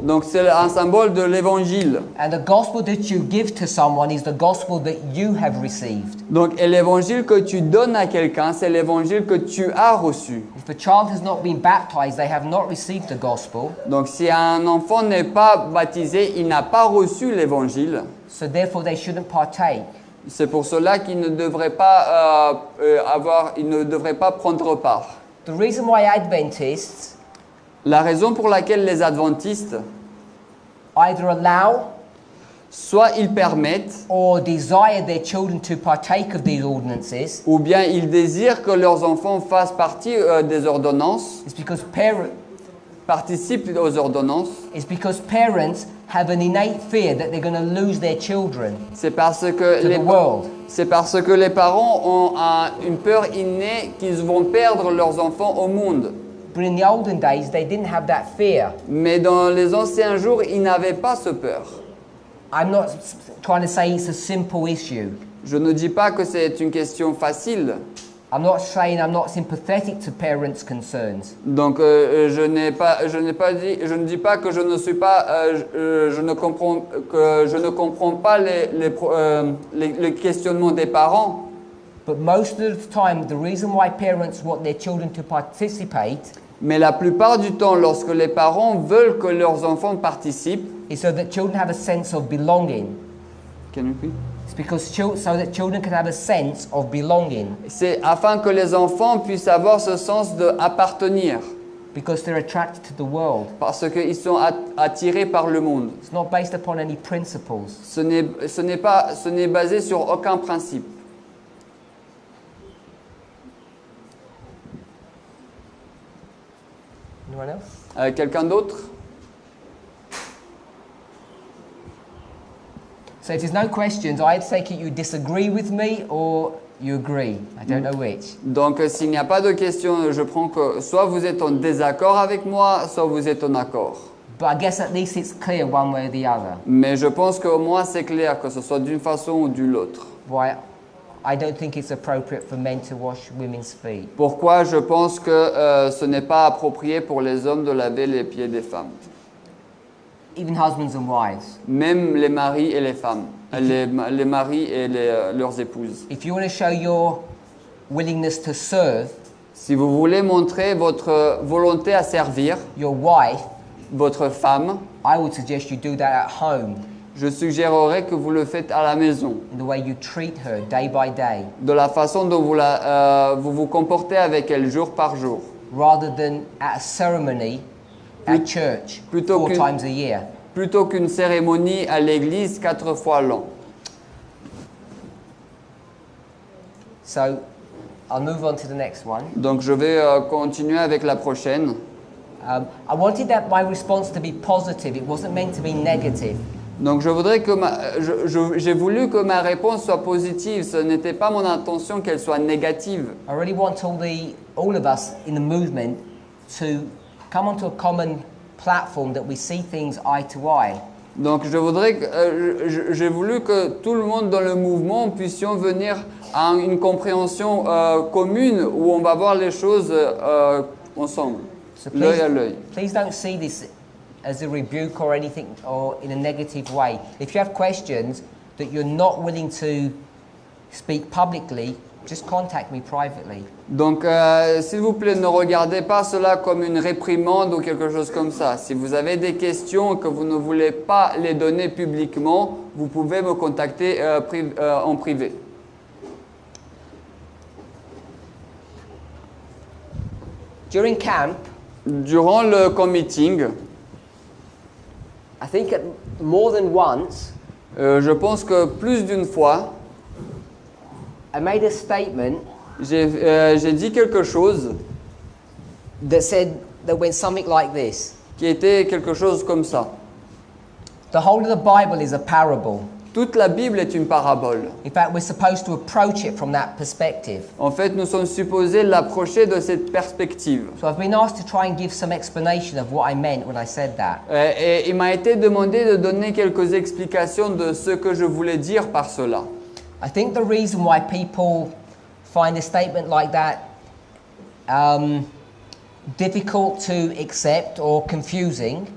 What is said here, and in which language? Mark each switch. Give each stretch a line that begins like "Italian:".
French: Donc c'est un symbole de l'évangile.
English: And the gospel that you give to someone is the gospel that you have received.
French: Donc et l'évangile que tu donnes à quelqu'un, c'est l'évangile que tu as reçu.
English: If a child has not been baptized, they have not received the gospel.
French: Donc si un enfant n'est pas baptisé, il n'a pas reçu l'évangile.
English: So therefore they shouldn't partake.
French: C'est pour cela qu'il ne devrait pas il ne devrait pas prendre part.
English: The reason why Adventists
French: La raison pour laquelle les adventistes,
English: either allow
French: soit ils permettent,
English: or desire their children to partake of these ordinances
French: ou bien ils désirent que leurs enfants fassent partie des ordonnances,
English: is because
French: participent aux ordonnances,
English: parents have an innate fear that they're going to lose their children
French: c'est parce que
English: to the world.
French: les parents ont une peur innée qu'ils vont perdre leurs enfants au monde.
English: But in the olden days, they didn't have that fear.
French: Mais dans les anciens jours, ils n'avaient pas ce peur.
English: I'm not trying to say it's a simple issue.
French: Je ne dis pas que c'est une question facile.
English: I'm not saying I'm not sympathetic to parents' concerns.
French: Donc je ne dis pas que je ne suis pas, je ne comprends pas les questionnements des parents.
English: But most of the time, the reason why parents want their children to participate
French: Mais la plupart du temps, lorsque les parents veulent que leurs enfants participent,
English: is so that children have a sense of belonging. Can you repeat? It's because so that children can have a sense of belonging.
French: C'est afin que les enfants puissent avoir ce sens d'appartenir,
English: Because they're attracted to the world.
French: parce qu'ils sont attirés par le monde.
English: It's not based upon any principles.
French: Ce n'est basé sur aucun principe.
English: Anyone else?
French: Quelqu'un d'autre?
English: So if there's no questions, I'd take it you disagree with me or you agree. I don't know which.
French: Donc s'il n'y a pas de questions, je prends que soit vous êtes en désaccord avec moi, soit vous êtes en accord.
English: But I guess at least it's clear one way or the other.
French: Mais je pense qu'au moins c'est clair, que ce soit d'une façon ou d'une autre.
English: Why I don't think it's appropriate for men to wash women's feet.
French: Pourquoi je pense que ce n'est pas approprié pour les hommes de laver les pieds des femmes.
English: Even husbands and wives.
French: Même les maris et les femmes, les maris et leurs épouses.
English: If you want to show your willingness to serve
French: Si vous voulez montrer votre volonté à servir
English: your wife,
French: votre femme,
English: I would suggest you do that at home,
French: je suggérerais que vous le faites à la maison,
English: in the way you treat her day by day,
French: de la façon dont vous vous comportez avec elle jour par jour.
English: rather than at a ceremony at church
French: plutôt
English: 4
French: que-
English: times a year.
French: plutôt qu'une cérémonie à l'église 4 fois l'an.
English: So I'll move on to the next one.
French: Donc je vais continuer avec la prochaine.
English: I wanted that my response to be positive. It wasn't meant to be negative.
French: Donc je voudrais que j'ai voulu que ma réponse soit positive. Ce n'était pas mon intention qu'elle soit négative.
English: I really want all of us in the movement to come onto a common platform that we see things eye to eye.
French: Donc j'ai voulu que tout le monde dans le mouvement puissions venir à une compréhension commune où on va voir les choses ensemble,
English: So
French: l'œil à l'œil.
English: please don't see this as a rebuke or anything or in a negative way. If you have questions that you're not willing to speak publicly, just contact me privately.
French: Donc, s'il vous plaît, ne regardez pas cela comme une réprimande ou quelque chose comme ça. Si vous avez des questions et que vous ne voulez pas les donner publiquement, vous pouvez me contacter en privé.
English: During camp,
French: Durant le camp meeting,
English: I think more than once,
French: je pense que plus d'une fois,
English: I made a statement
French: j'ai dit quelque chose
English: that went something like this.
French: qui était quelque chose comme ça.
English: The whole of the Bible is a parable.
French: Toute la Bible est une parabole.
English: In fact, we're supposed to approach it from that perspective.
French: En fait, nous sommes supposés l'approcher de cette perspective.
English: So I've been asked to try and give some explanation of what I meant when I said that.
French: Et il m'a été demandé de donner quelques explications de ce que je voulais dire par cela.
English: I think the reason why people find a statement like that difficult to accept or confusing